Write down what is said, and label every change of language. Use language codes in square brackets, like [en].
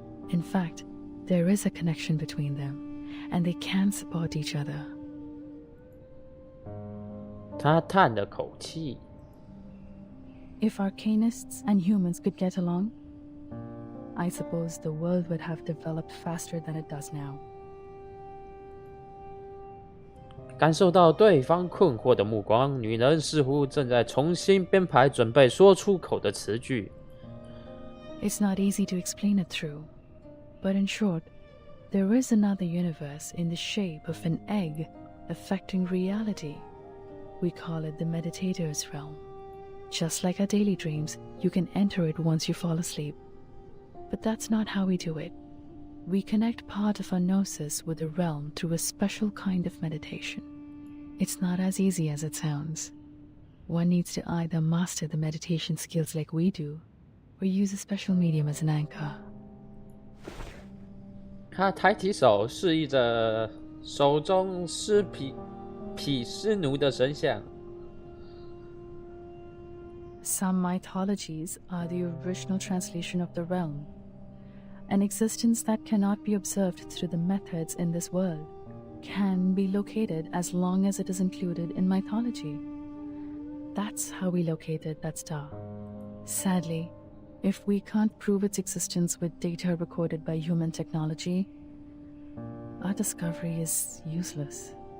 [en] In fact, there is a connection between them, and they can support each other. [zh] 他叹了口气。 [en] If arcanists and humans could get along, I suppose the world would have developed faster than it does now. [zh] 感受到对方困惑的目光，女人似乎正在重新编排准备说出口的词句。 [en] It's not easy to explain it through, but in short, there is another universe in the shape of an egg affecting reality. We call it the meditator's realm. Just like our daily dreams, you can enter it once you fall asleep. But that's not how we do it. We connect part of our gnosis with the realm through a special kind of meditation. It's not as easy as it sounds. One needs to either master the meditation skills like we do, or use a special medium as an anchor. [zh] 他抬起手，示意着手中毗湿奴的神像。 [en] Some mythologies are the original translation of the realm, an existence that cannot be observed through the methods in this world, can be located as long as it is included in mythology. That's how we located that star. Sadly, if we can't prove its existence with data recorded by human technology, our discovery is useless.